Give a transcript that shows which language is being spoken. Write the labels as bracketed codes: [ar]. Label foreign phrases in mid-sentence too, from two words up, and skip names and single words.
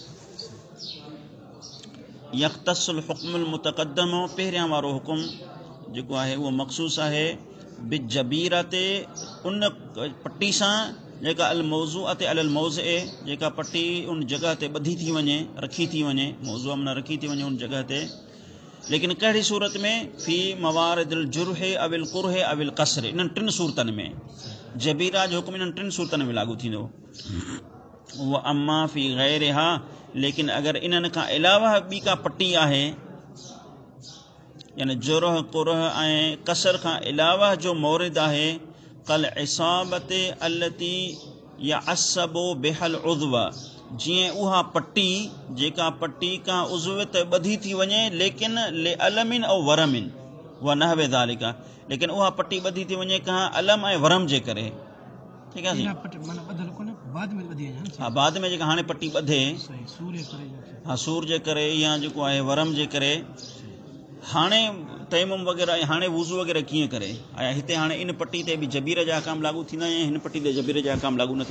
[ar] يختص الحكم المتقدم, [sd] पहिरियां वारो हुकुम जेको आहे उहो मख़सूस आहे [ar] بالجبيرة [sd] ते, उन पटी सां जेका [ar] الموضوع [sd] ते [ar] على الموضع, [sd] जेका पटी उन जॻह ते ॿधी थी वञे, रखी थी वञे, मौज़ूअ माना रखी थी वञे उन जॻह ते। लेकिन कहिड़ी सूरत में, [ar] في موارد الجرح أو القرح أو الكسر, [sd] इन्हनि टिनि सूरतनि में जबीरा जो हुकुम इन्हनि टिनि सूरतनि में लागू थींदो। उहा [ar] أما في غيرها, [sd] लेकिन अगरि इन्हनि खां अलावा ॿी का पटी आहे, यानी जुरह कुरह ऐं कसर खां अलावा जो मौरिद आहे, [ar] كالعصابة التي يعصب بها العضو, [sd] जीअं उहा पटी जेका पटी का उज़्व ते ॿधी थी वञे, [ar] لكن لألم أو ورم ونحو ذلك, [sd] लेकिन उहा पटी ॿधी थी वञे का अलम ऐं वरम जे करे। ठीकु आहे। हा, बाद में जेका हाणे पटी ॿधे, हा, सूर जे करे या जेको आहे वरम जे करे। हाणे तयम्मुम वग़ैरह, हाणे वुज़ू वग़ैरह कीअं करे, ऐं हिते हाणे इन पटी ते बि जबीर जा अहकाम लागू थींदा या हिन पटी ते जबीर जा अहकाम लागू न थींदा।